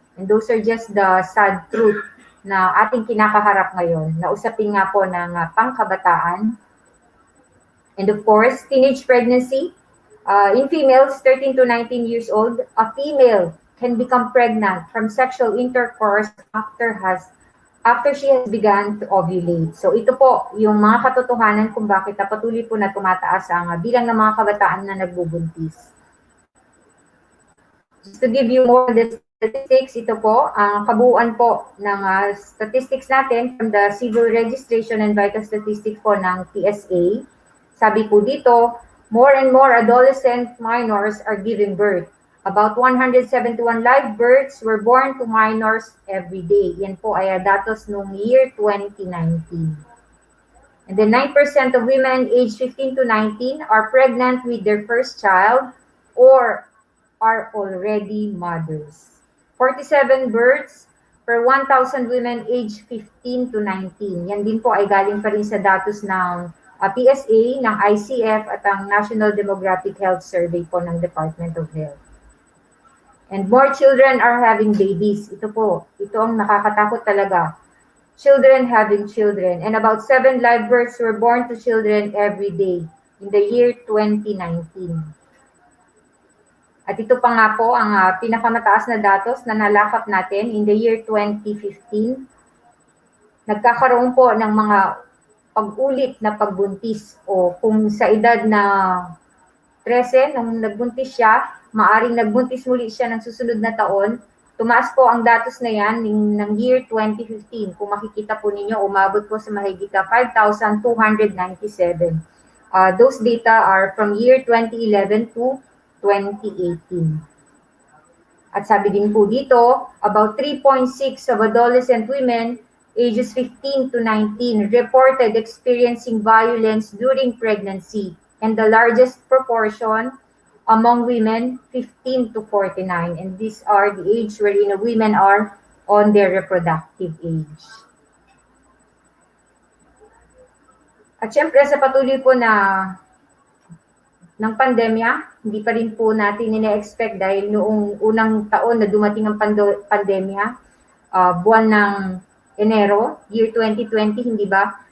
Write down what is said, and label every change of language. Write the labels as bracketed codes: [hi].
[en] And those are just the sad truth [tl] na ating kinakaharap ngayon, na usapin nga po ng pangkabataan. [en] And of course, teenage pregnancy. In females 13 to 19 years old, a female can become pregnant from sexual intercourse after she has begun to ovulate. [tl] So ito po yung mga katotohanan kung bakit patuloy po na tumataas ang bilang ng mga kabataan na nagbubuntis. [en] Just to give you more the statistics, [tl] ito po ang kabuuan po ng statistics natin [en] from the Civil Registration and Vital Statistics po ng PSA. [tl] Sabi po dito, [en] more and more adolescent minors are giving birth. About 171 live births were born to minors every day. [tl] Yan po ay datos noong year 2019. [en] And then 9% of women aged 15 to 19 are pregnant with their first child or are already mothers. 47 births per 1,000 women aged 15 to 19. [tl] Yan din po ay galing pa rin sa datos ng PSA, ng ICF at ang National Demographic Health Survey po ng Department of Health. [en] And more children are having babies. [tl] Ito po, ito ang nakakatakot talaga. [en] Children having children. And about 7 live births were born to children every day in the year 2019. [tl] At ito pa nga po ang pinakamataas na datos na nalakap natin [en] in the year 2015. [tl] Nagkakaroon po ng mga pag-ulit na pagbuntis o kung sa edad na 13, nung nagbuntis siya, maaring nagbuntis muli siya ng susunod na taon, tumaas po ang datos na yan ng year 2015. Kung makikita po ninyo, umabot po sa mahigit 5,297. [en] Those data are from year 2011 to 2018. [tl] At sabi din po dito, [en] about 3.6 of adolescent women ages 15 to 19 reported experiencing violence during pregnancy, and the largest proportion among women 15 to 49, and these are the age wherein women are on their reproductive age. [tl] At syempre sa patuloy po ng pandemya, hindi pa rin po natin ina-expect dahil noong unang taon na dumating ang pandemya, buwan ng Enero, year 2020, hindi ba?